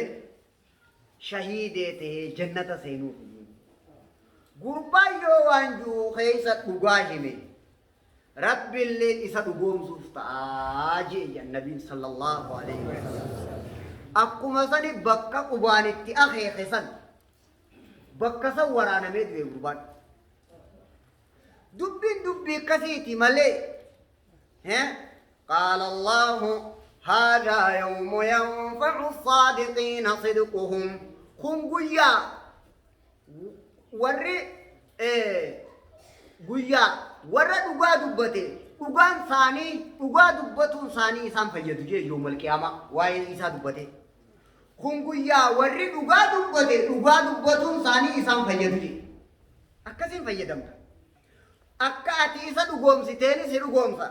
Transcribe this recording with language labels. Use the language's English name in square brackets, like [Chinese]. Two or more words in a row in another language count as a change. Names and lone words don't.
[Oromo] shahiidee ta'ee jannata seenuuf gurbaa yoo waan jiru keessa dhugaa hime rabbiillee isa dhugoomsuuf ta'aa jee nabiin [Arabic] صلى الله عليه وسلم [Oromo] akkuma sani bakka qubaanitti akeeke san bakka san waraanamee du'e gurbaan dubbii akkasiiti malee [Arabic] قال الله هذا يوم ينفع الصادقين صدقهم [Oromo] kun guyyaa warri guyyaa warra dhugaa dubbate dhugaan isaanii dhugaa dubbatuun isaanii isaan fayyadu jee [Arabic] يوم القيامة [Oromo] waa'ee isaa dubbate kun guyyaa warri dhugaa dubbate dhugaa dubbatuun isaanii isaan fayyadu jee akkasiin fayyadamta akka ati isa dhugoomsiteen si dhugoomsa